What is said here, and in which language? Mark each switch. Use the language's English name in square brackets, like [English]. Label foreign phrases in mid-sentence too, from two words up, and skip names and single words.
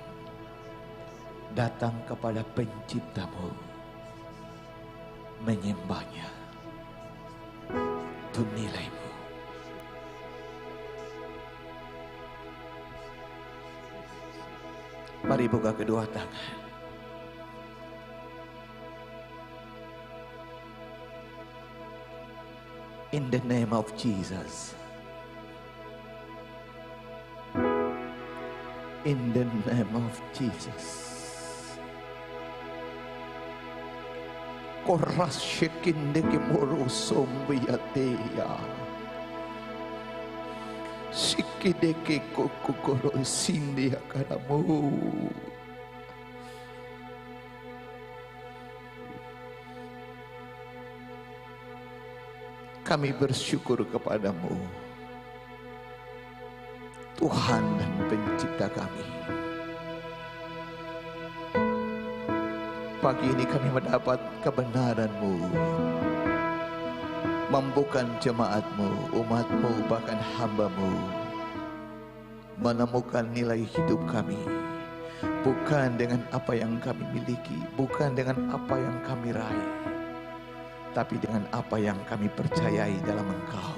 [Indonesian] Datang kepada Penciptamu, menyembahnya. Itu nilaimu. Mari buka kedua tangan. [English] In the name of Jesus. In the name of Jesus. Koras shekindeke moro sombiateya. Shikideke kokokoro sindi akaramu. [Indonesian] Kami bersyukur kepadamu, Tuhan dan Pencipta kami. Pagi ini kami mendapat kebenaran-Mu, mampukan jemaat-Mu, umat-Mu, bahkan hamba-Mu menemukan nilai hidup kami, bukan dengan apa yang kami miliki, bukan dengan apa yang kami raih, tapi dengan apa yang kami percayai dalam Engkau.